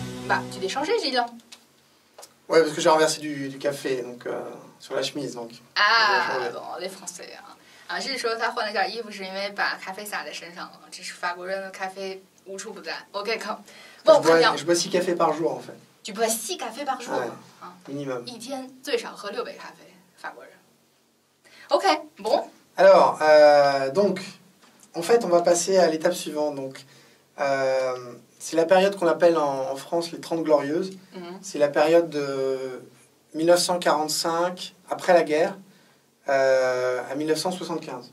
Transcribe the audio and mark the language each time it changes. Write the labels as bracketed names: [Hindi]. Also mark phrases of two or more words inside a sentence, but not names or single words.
[French] Bah, tu t'es changé, Gilles. Ouais, parce que j'ai renversé du café donc, sur la chemise. Donc, bon, les Français [Chinese] 啊，Gilles 说他换了件衣服是因为把咖啡洒在身上了，这是法国人的咖啡无处不在。OK， come。 [French] je bois 6 cafés par jour en fait. Tu bois 6 cafés par jour 啊 minimum。 [Chinese] 一天最少喝6杯咖啡，法国人。OK， bon。 [French] Alors, donc, en fait, on va passer à l'étape suivante. Donc, c'est la période qu'on appelle en France les 30 Glorieuses. C'est la période de 1945, après la guerre, à 1975.